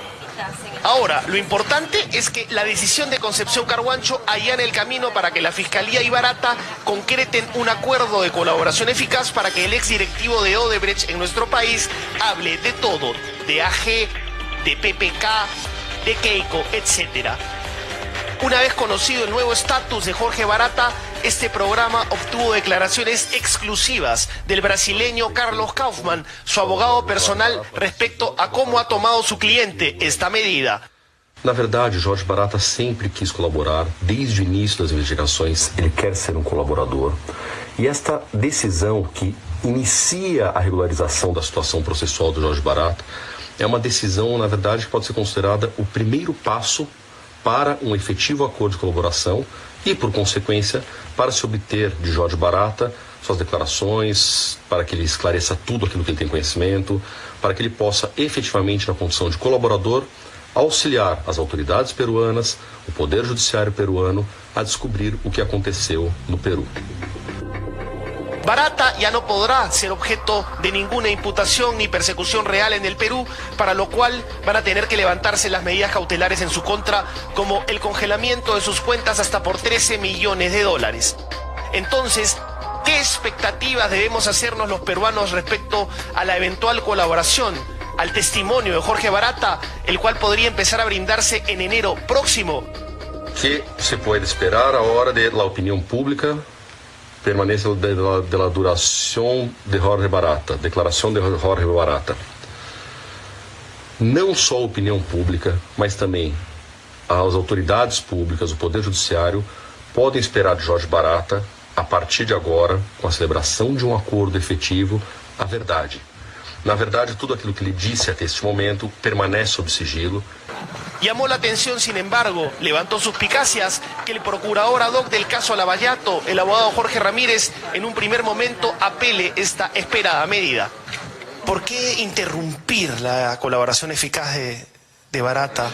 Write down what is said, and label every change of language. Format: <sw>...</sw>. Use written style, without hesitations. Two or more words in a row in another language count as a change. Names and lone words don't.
<es>Ahora, lo importante es que la decisión de Concepción Carhuancho allana el camino para que la Fiscalía y Barata concreten un acuerdo de colaboración eficaz para que el exdirectivo de Odebrecht en nuestro país hable de todo, de AG, de PPK, de Keiko, etc. Una vez conocido el nuevo estatus de Jorge Barata, este programa obtuvo declaraciones exclusivas del brasileño Carlos Kaufmann, su abogado personal, respecto a cómo ha tomado su cliente esta medida.</es> <pt>Na verdade, Jorge Barata sempre quis colaborar. Desde o início das investigações, ele quer ser um colaborador. E esta decisão que inicia a regularização da situação processual do Jorge Barata é uma decisão, na verdade, que pode ser considerada o primeiro passo para um efetivo acordo de colaboração e, por consequência, para se obter de Jorge Barata suas declarações, para que ele esclareça tudo aquilo que ele tem conhecimento, para que ele possa efetivamente, na condição de colaborador, auxiliar as autoridades peruanas, o Poder Judiciário peruano, a descobrir o que aconteceu no Peru.</pt> <es>Barata ya no podrá ser objeto de ninguna imputación ni persecución real en el Perú, para lo cual van a tener que levantarse las medidas cautelares en su contra, como el congelamiento de sus cuentas hasta por 13 millones de dólares. Entonces, ¿qué expectativas debemos hacernos los peruanos respecto a la eventual colaboración, al testimonio de Jorge Barata, el cual podría empezar a brindarse en enero próximo? ¿Qué se puede esperar ahora de la opinión pública? Permanencia de la</es> <pt>duração de Jorge Barata, declaração de Jorge Barata. Não só a opinião pública, mas também as autoridades públicas, o Poder Judiciário, podem esperar de Jorge Barata, a partir de agora, com a celebração de um acordo efetivo, a verdade. Na verdade, tudo aquilo que ele disse até este momento permanece sob sigilo.</pt> <es>Llamó la atención, sin embargo, levantó suspicacias que el procurador ad hoc del caso Lavallato, el abogado Jorge Ramírez, en un primer momento apele esta esperada medida. ¿Por qué interrumpir la colaboración eficaz de Barata?</es>